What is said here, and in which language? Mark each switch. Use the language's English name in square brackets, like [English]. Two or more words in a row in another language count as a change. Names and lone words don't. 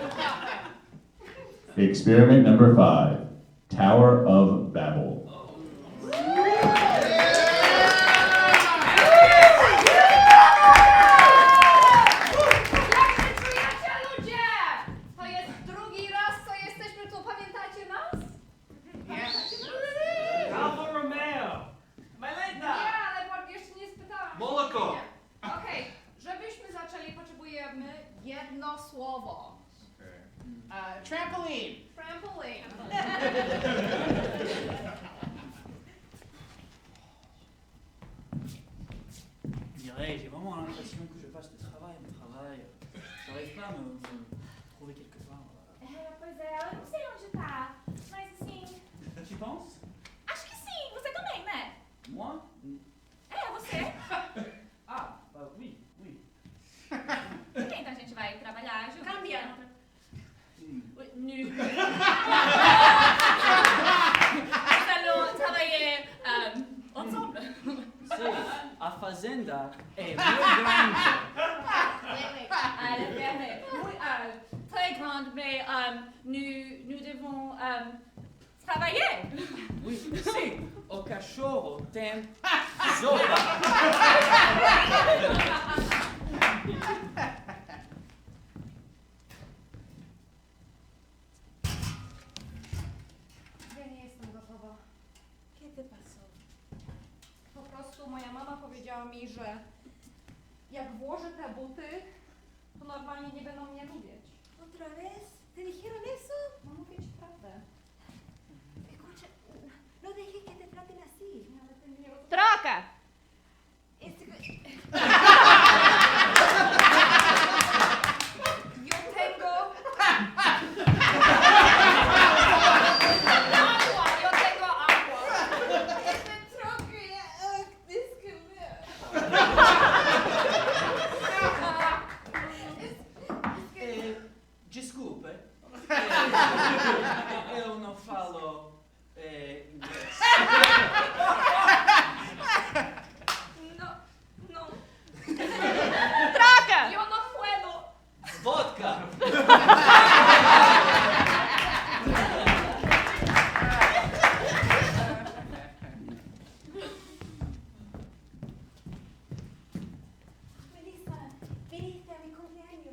[English] Experiment number 5. Tower of Babel. [Polish] To jest drugi raz, co jesteśmy tu. Pamiętacie nas? Alfa Romeo. Nie, ale jeszcze nie spytałam. Moloko. Okej, żebyśmy zaczęli, potrzebujemy jedno słowo. Trampoline. Trampoline. [French] Dirais, j'ai vraiment l'impression que je fasse du travail, j'arrive pas à me trouver quelque part. [Portuguese] Pois é, eu não sei onde tá, mas assim, [French] Tu penses? [Portuguese] acho que sim, você também, né? [French] Moi? [Portuguese] Você. [French] Ah, oui. [Portuguese] Ok, então a gente vai trabalhar junto. Cambia. Nu. [French] Nous allons travailler ensemble. [Portuguese] C'est, a fazenda est muito grande. [French] Elle est très grande, mais nous devons travailler. Oui, [Portuguese] sim, o cachorro tem sopa. [Polish] Ja nie jestem gotowa. Kiedy pasó? Po prostu moja mama powiedziała mi, że jak włożę te buty, to normalnie nie będą mnie lubić. [Spanish] Otra vez? ¿Te dijeron eso? [Polish] No mówię ci prawdę. [Spanish] Escucha, no dejes que te traten así. [Polish] Nie, ale ty mnie nie rozumiesz. [Portuguese] ¡Troca! [Spanish] Yo tengo... Yo tengo agua. [Portuguese] Desculpe. Eu não falo inglês. [Spanish] No. [Portuguese] ¡Troca! [Spanish] Yo no puedo. Vodka. Melissa, viniste a mi cumpleaños.